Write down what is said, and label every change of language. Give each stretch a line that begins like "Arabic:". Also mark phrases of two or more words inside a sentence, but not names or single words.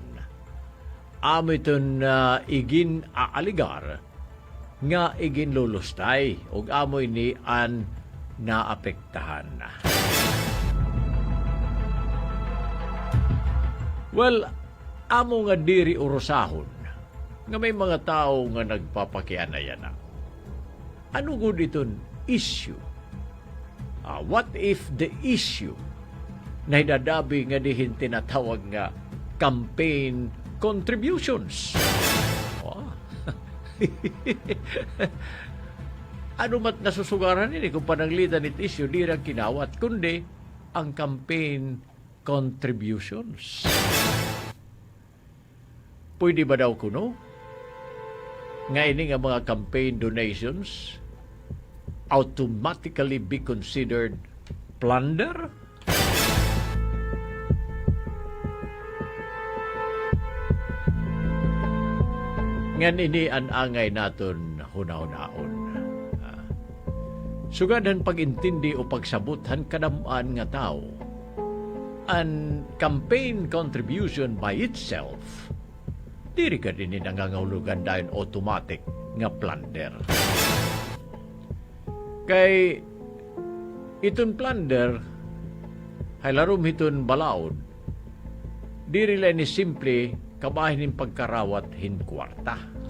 Waray: Amo iton igin aaligar nga igin lulustay ug amo ini an naapektahan. Well, amo nga diri urusahon nga may mga tao nga nagpapakianayan na. Ano gud iton issue?
English: What if the issue
Waray: na idadabi nga dihin tinatawag nga
English: campaign contributions?
Waray: Oh. Ano mat nasusugaran ini kung pananglitan it issue di lang kinawat kundi ang
English: campaign contributions.
Waray: Pwede ba daw kuno? Nga ini nga mga
English: campaign donations automatically be considered plunder?
Waray: Ngan ini ang angay naton hunaw-naon. Sugadan pag-intindi o pagsabuthan kadamaan nga tao, ang
English: campaign contribution by itself,
Waray: diri ka din nangangahulugan dahil automatic nga plunder. Kay iton plunder ay larom iton balaod diri lang ni simple kabahin ng pagkarawat hinkwarta.